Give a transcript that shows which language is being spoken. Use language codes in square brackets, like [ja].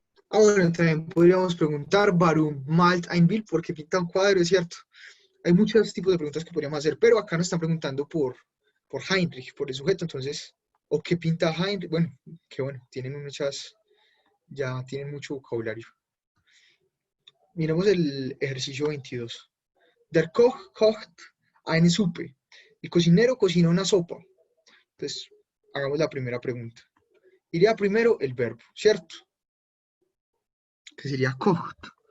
[es] Bueno, también podríamos preguntar, [de] warum malt ein Bild, [es] ¿por qué pinta un cuadro? Es cierto. Hay muchos tipos de preguntas que podríamos hacer, pero acá nos están preguntando por Heinrich, por el sujeto, entonces, ¿o qué pinta Heinrich? Bueno, que bueno, tienen muchas, ya tienen mucho vocabulario. Miremos el ejercicio 22. [de] Der Koch kocht eine Suppe. [es] El cocinero cocina una sopa. Entonces, hagamos la primera pregunta. Iría primero el verbo, ¿cierto? Que sería kocht.